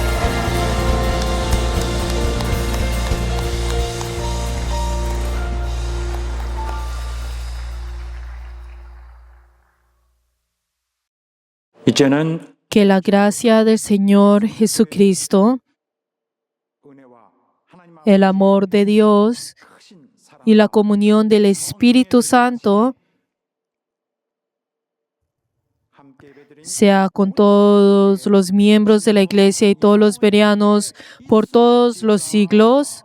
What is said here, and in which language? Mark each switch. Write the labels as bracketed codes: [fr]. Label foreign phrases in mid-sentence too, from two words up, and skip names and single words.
[ko] 이제는 [es] Que la gracia del Señor Jesucristo, [ko] 은혜와 하나님 [es] el amor de Dios [ko] 크신 사랑 [es] y la comunión del Espíritu Santo [ko] 함께 예배드린 [es] sea con todos los miembros de la iglesia y todos los bereanos por todos los siglos.